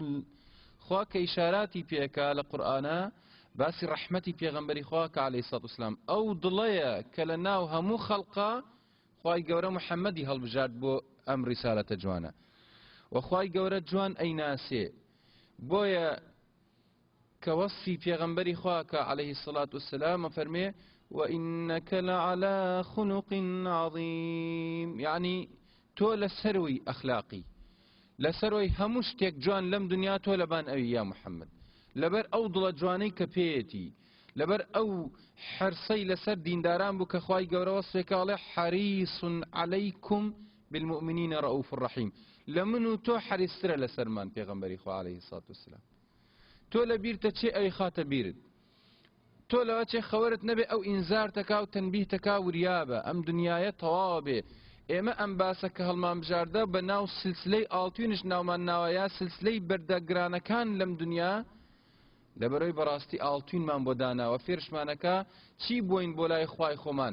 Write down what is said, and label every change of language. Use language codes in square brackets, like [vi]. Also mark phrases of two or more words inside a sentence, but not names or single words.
[ckb] خوا کە ئیشاراتی پێکا لە قورئانە باسی ڕەحمەتی پێغەمبەری خوا کە [ar] عەلەیهی سەڵات وسەلام [ckb] ئەو دڵەیە کە لە ناو هەموو خەڵقا خوای گەورە محەممەدی هەڵبژارد بۆ ئەم ڕیسالەتە جوانە. وخوای گەورە جوان ئەیناسێ، بۆیە کە وەصفی پێغەمبەری خوا کە [ar] عەلەیهی سەڵات وسەلام [ckb] فەرمێ: [ar] وإنك لعلى خلق عظيم. [ckb] يعني تۆ لە سەروی ئەخلاقی، لە سەروی هەموو شتێک جوان لەم دنیا تۆ لەبان ئەوی یا محەممەد، لەبەر ئەو دڵە جوانەی کە پێیەتی، لەبەر ئەو حرسەی لەسەر دینداران بوو کە خوای گەورە وەصفێکە ئەڵێ: [ar] حەریص عەلەیکم بالمؤمنین رؤوف الرحیم. [ckb] لمن و تۆ حەریصترە لەسەرمان پێغەمبەری خوا [ar] عەلەیهی سەڵات وسەلام. [ckb] تۆ لە بیرتە چێ ئەوی خاتە بیرت، تۆ لەوە چێ خەوەرت نەبێ ئەو ئینزار تەکا و تەنبیه تەکا وریابە ئەم دنیایە تەواو بێ. ئێمە ئەم باسە کە هەڵمان بژاردە بە ناو سلسلەی ئاڵتوێنش ناومان ناوەیە سلسلەی بەردەگرانەکان لەم دنیا، لەبەرەوەی بەڕاستی ئاڵتوینمان بۆ داناوە فێرشمانەکە چی بۆین بۆ لای خوای خۆمان.